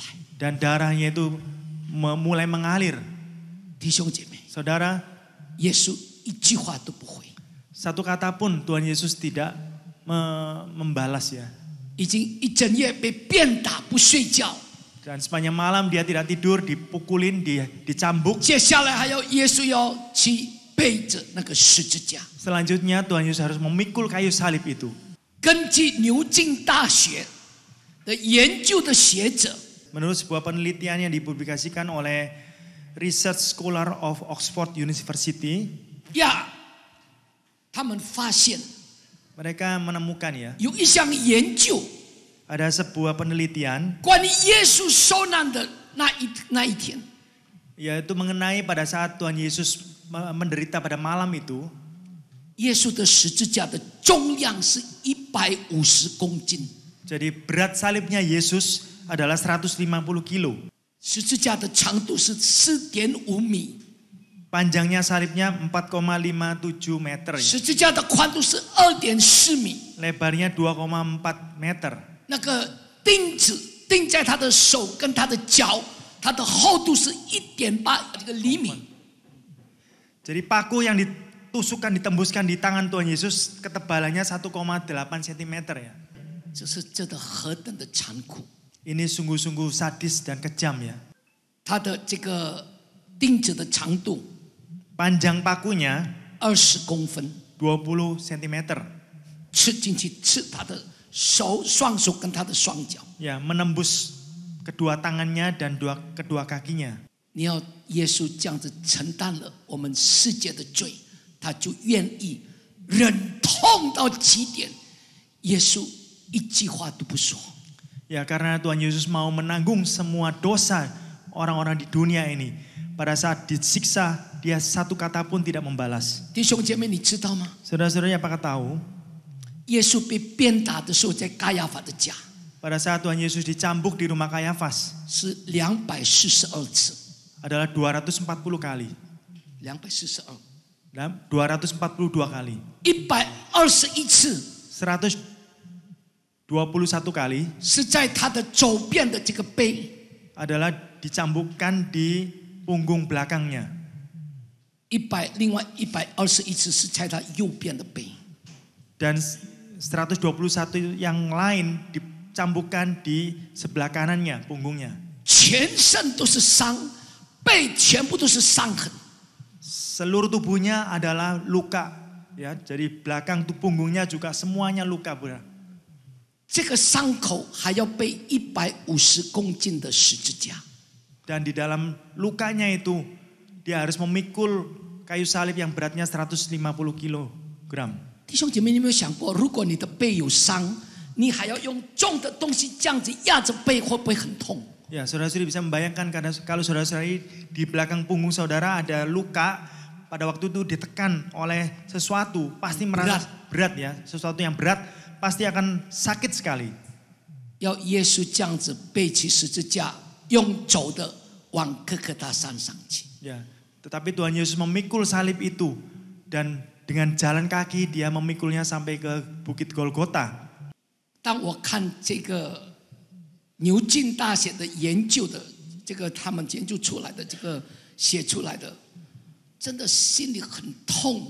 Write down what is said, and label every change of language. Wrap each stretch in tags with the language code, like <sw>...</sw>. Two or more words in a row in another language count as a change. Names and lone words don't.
<id>Dan darahnya itu mulai mengalir.</id> <zh>弟兄姐妹，</zh> <id>Saudara,</id> <zh>耶稣一句话都不回，</zh> <id>satu kata pun Tuhan Yesus tidak membalas ya.</id> <zh>已经一整夜被鞭打不睡觉。</zh> <id>Dan sepanjang malam dia tidak tidur, dipukulin, dicambuk.</id> <zh>接下来还要耶稣要去背着那个十字架。</zh> <id>Selanjutnya Tuhan Yesus harus memikul kayu salib itu.</id> <zh>根据牛津大学的研究的学者，</zh> <id>Menurut sebuah penelitian yang dipublikasikan oleh</id> <en>Research Scholar of Oxford University,</en> <zh>他们发现</zh> <id>mereka menemukan ya,</id> <zh>有一项研究</zh> <id>ada sebuah penelitian</id> <zh>关于耶稣受难的那一天，</zh> <id>yaitu mengenai pada saat Tuhan Yesus menderita pada malam itu,</id> <zh>耶稣的十字架的重量是150公斤，</zh> <id>jadi berat salibnya Yesus adalah 150 kilo.</id> <zh>十字架的长度是4.5米，</zh> <id>Panjangnya salibnya 4,57 meter ya.</id> <zh>十字架的宽度是2.4米，</zh> <id>Lebarnya 2,4 meter.</id> <zh>那个钉子钉在他的手跟他的脚，它的厚度是1.8这个厘米。</zh> <id>Jadi paku yang ditusukkan, ditembuskan di tangan Tuhan Yesus ketebalannya 1,8 cm ya.</id> <zh>这是真的何等的残酷！</zh> <id>Ini sungguh-sungguh sadis dan kejam ya.</id> <zh>它的这个钉子的长度</zh> <id>Panjang pakunya</id> <zh>20 公分，</zh> <id>20 cm.</id> <zh>刺进去刺他的双手跟他的双脚。</zh> <id>Ya, menembus kedua tangannya dan kedua kakinya.</id> <zh>你要耶稣这样子承担了我们世界的罪，他就愿意忍痛到极点。耶稣一句话都不说。</zh> <id>Ya, karena Tuhan Yesus mau menanggung semua dosa orang-orang di dunia ini. Pada saat disiksa, dia satu kata pun tidak membalas.</id> <zh>弟兄姐妹，你知道吗？</zh> <id>Saudara-saudara, apakah tahu?</id> <zh>耶稣被鞭打的时候，在该亚法的家</zh> <id>Pada saat Tuhan Yesus dicambuk di rumah Kayafas</id> <zh>是242次，</zh> <id>adalah 240 kali.</id> <zh>242，</zh> <id>Dan 242 kali.</id> <zh>121次</zh> <id>121 kali</id> <zh>是在他的左边的这个背，</zh> <id>adalah dicambukkan di punggung belakangnya.</id> <zh>另外121次是在他右边的背。</zh> <id>Dan 121 yang lain dicambukkan di sebelah kanannya, punggungnya.</id> <zh>全身都是伤，背全部都是伤痕。</zh> <id>Seluruh tubuhnya adalah luka, ya. Jadi belakang tuh punggungnya juga semuanya luka, benar.</id> <zh>这个伤口还要背150公斤的十字架。</zh> <id>Dan di dalam lukanya itu dia harus memikul kayu salib yang beratnya 150 kilogram.</id> <zh>弟兄姐妹，你有没有想过，如果你的背有伤，你还要用重的东西这样子压着背，会不会很痛？</zh> <id>Ya, saudara-saudari bisa membayangkan kalau saudara-saudari di belakang punggung saudara ada luka, pada waktu itu ditekan oleh sesuatu, pasti merasa berat ya, sesuatu yang berat pasti akan sakit sekali.</id> <zh>要耶稣这样子背起十字架，用走的往哥哥大山上去。</zh> <id>Ya, tetapi Tuhan Yesus memikul salib itu dan dengan jalan kaki dia memikulnya sampai ke Bukit Golgota.</id> <zh>当我看这个牛津大学的研究的这个他们研究出来的这个写出来的，真的心里很痛。</zh>